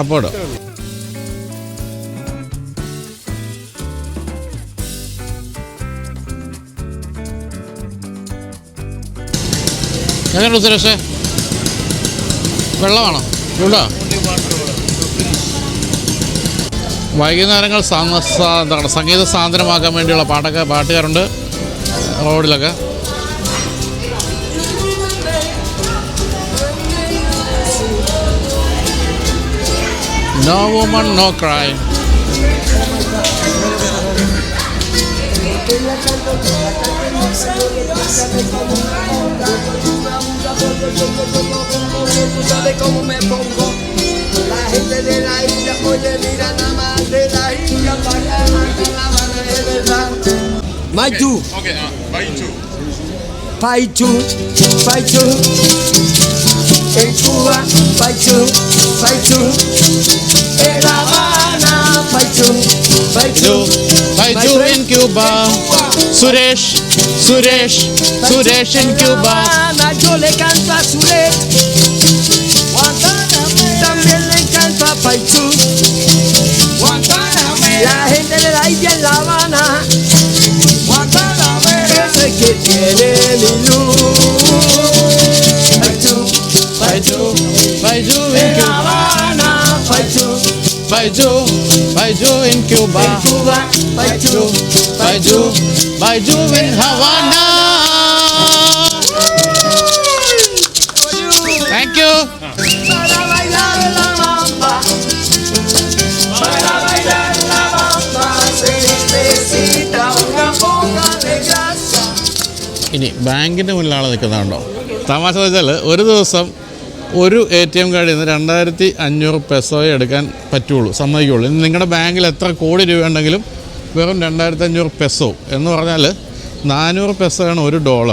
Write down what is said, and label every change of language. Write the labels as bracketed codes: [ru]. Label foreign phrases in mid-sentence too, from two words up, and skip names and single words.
[ml] എങ്ങനെയുണ്ട് സുരേഷേ? വെള്ളമാണോ? ചൂടാ? വൈകുന്നേരങ്ങൾ എന്താണ് സംഗീത സാന്ദ്രമാക്കാൻ വേണ്ടിയുള്ള പാട്ടുകാരുണ്ട് റോഡിലൊക്കെ. [en] No woman, no cry. [es] ¿Sabes cómo me pongo? La gente de la isla, oye, mira nada más de la isla para acá, la mano de verdad. Maitu. [en] Okay, Baichu. [es] Paichu, Paichu. En Cuba, Paichu, Paichu. En La Habana, Paichu, Paichu. [en] Baichu in Cuba. Suresh in Cuba. [es] Yo le canto a Suresh. También le canto a Paichu. La gente de la isla en La Habana. Ese que tiene mi luz. [en] Baichu in [es] En La Cuba. Habana, Paichu. [en] Baichu in Cuba. [es] En Cuba, Paichu. [en] Baichu in Havana. Thank you. [es] Para bailar la bamba. Para bailar la bamba. Se necesita una poca de grasa. [ml] ഇനി ബാങ്കിൻ്റെ മുന്നിലാണ് നിൽക്കുന്നതുണ്ടോ? തമാശ വെച്ചാൽ ഒരു ദിവസം ഒരു ATM കാർഡിൽ നിന്ന് 2500 പെസോയെ എടുക്കാൻ പറ്റുള്ളൂ, സമ്മതിക്കുള്ളൂ. ഇനി നിങ്ങളുടെ ബാങ്കിൽ എത്ര കോടി രൂപ ഉണ്ടെങ്കിലും വെറും 2500 പെസോ എന്ന് പറഞ്ഞാൽ 400 പെസോയാണ് $1.